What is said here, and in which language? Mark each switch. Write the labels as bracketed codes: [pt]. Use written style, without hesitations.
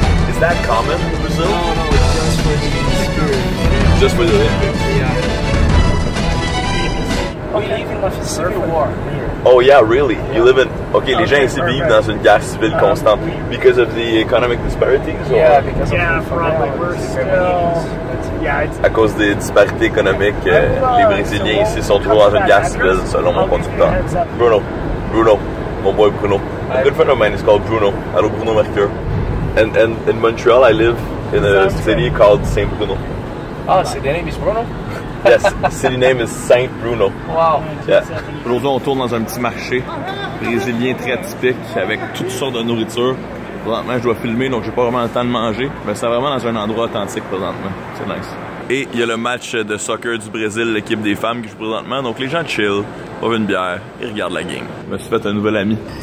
[en] Is that common in Brazil? No, it's just for the spirit. Just for the Olympics? Yeah. We live in a civil war here. Oh yeah, really? You live in... [fr] Okay, les gens ici vivent dans une guerre civile constante. [en] Because of the economic disparities? Yeah, because of probably. We're still... Yeah, it's... [fr] À cause des disparités économiques, les Brésiliens ici sont toujours dans une guerre civile, selon mon conducteur. [en] Bruno. My boy Bruno. A good friend of mine is called Bruno. Hello, Bruno Mercure. And in Montreal, I live in a city called Saint Bruno. Oh, so the name is Bruno? Yes, city name is Saint Bruno. Wow. Yeah. [fr] Aujourd'hui, on tourne dans un petit marché brésilien très typique avec toutes sortes de nourriture. Présentement, je dois filmer, donc j'ai pas vraiment le temps de manger. Mais c'est vraiment dans un endroit authentique présentement. C'est nice. Et il y a le match de soccer du Brésil, l'équipe des femmes qui joue présentement. Donc les gens chill, boivent une bière et regardent la game. Je me suis fait un nouvel ami.